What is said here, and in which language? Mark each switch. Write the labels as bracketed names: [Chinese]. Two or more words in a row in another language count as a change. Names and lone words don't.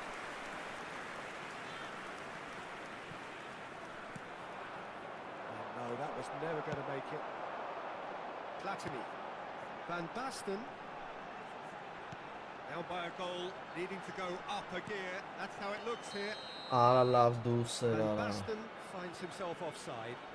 [English] Oh, no, that was never going to make it. Platini. Van Basten. Down by a goal, needing to go up a gear. That's how it looks here. [Armenian] Արա լավ դուրս էր Van արա։ [English] Basten finds himself offside.